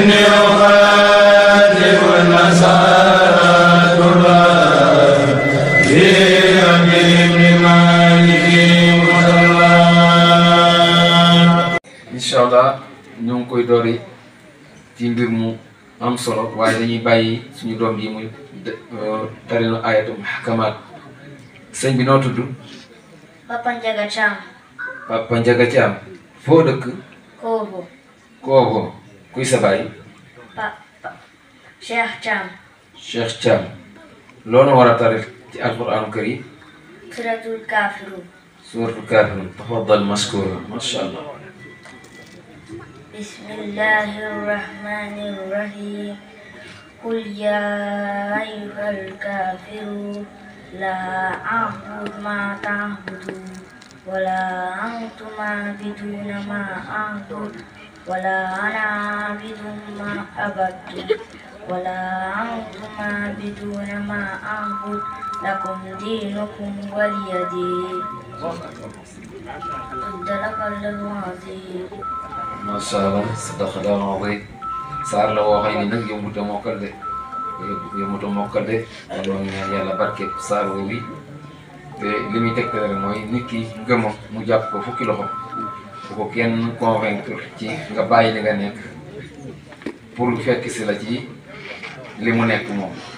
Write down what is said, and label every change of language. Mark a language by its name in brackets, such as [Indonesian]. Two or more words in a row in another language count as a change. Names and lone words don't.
[Wolof] inshallah ñu ngi koy doori ci mbir mu am solo waaye dañuy bàyyi suñu doom yi muy tarinu [Arabic] آيات المحكمات [Wolof] sëñ bi noo tudd Papa Ndiaga Thiam. Papa Ndiaga Thiam foo dëkk Koobo. Koobo kuy sa baay Cheikh Thiam. Cheikh Thiam loolu war a tari ci alquran karim Suratul Kafirun. [Arabic] سورة الكافرون تفضل مشكورة ما شاء الله. بسم الله الرحمن الرحيم. قل يا أيها الكافرون لا أعبد ما تعبدون ولا أنتم عابدون ما أعبد ولا أنا عابد ما عبدتم ولا أنتم عابدون ما أعبد لكم دينكم ولي دين. صدق الله العظيم. ما شاء الله صدق الله العظيم. [Wolof] saar la woo xam ni nag yombut a mokkal de yombut a mokkal de loolu ñaan yàlla barke saar woo wi te li muy tegtale rek mooy nit ki ngëmam mu jàpp ko fukki loxo bu ko kenn convaincre ci nga bàyyi li nga nekk pour fekk si la ci li mu nekk moom